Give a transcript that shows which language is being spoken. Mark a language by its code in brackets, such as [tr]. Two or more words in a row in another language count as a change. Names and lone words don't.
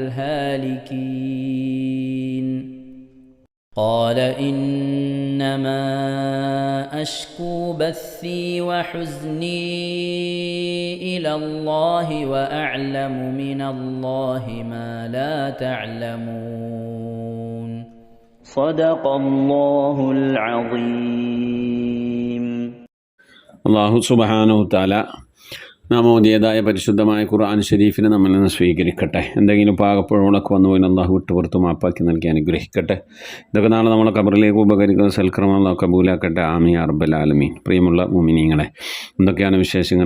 [ar] الهالكين قال إنما أشكو بثي وحزني إلى الله وأعلم من الله ما لا تعلمون صدق الله العظيم. [ml] അല്ലാഹു [ar] سبحانه تعالى [ml] നാം ഓതിയതായ പരിശുദ്ധമായ ഖുർആൻ ഷരീഫിനെ നമ്മിൽ നിന്ന് സ്വീകരിക്കട്ടെ. എന്തെങ്കിലും പാകപ്പുഴകളൊക്കെ വന്നുപോയി അള്ളാഹു വിട്ടുപുറത്ത് മാപ്പാക്കി നൽകി അനുഗ്രഹിക്കട്ടെ. ഇതൊക്കെ നാളെ നമ്മളെ ഖബറിലേക്ക് ഉപകരിക്കുന്ന സൽക്രമം അള്ളാഹു കബൂലാക്കട്ടെ. [ar] آمين يا رب العالمين. [ml] പ്രിയമുള്ള മുഅ്മിനീങ്ങളെ, എന്തൊക്കെയാണ് വിശേഷങ്ങൾ?